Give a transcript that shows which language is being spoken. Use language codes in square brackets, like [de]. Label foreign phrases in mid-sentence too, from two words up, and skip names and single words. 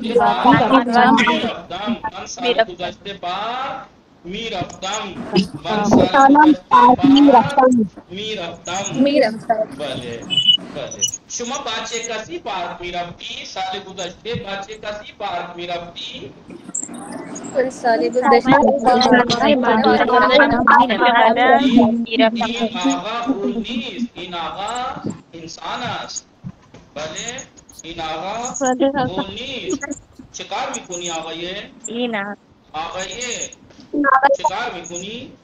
[fa] من سال گذشته پارک می‌رفتم من سال گذشته پارک بله بله شما با چه کسی پارک می‌رفتی سال گذشته با چه کسی پارک می‌رفتی این آقا انسان است بله این آقا گل نیست چه کار میکنی آقایه آقایه چه کار میکنی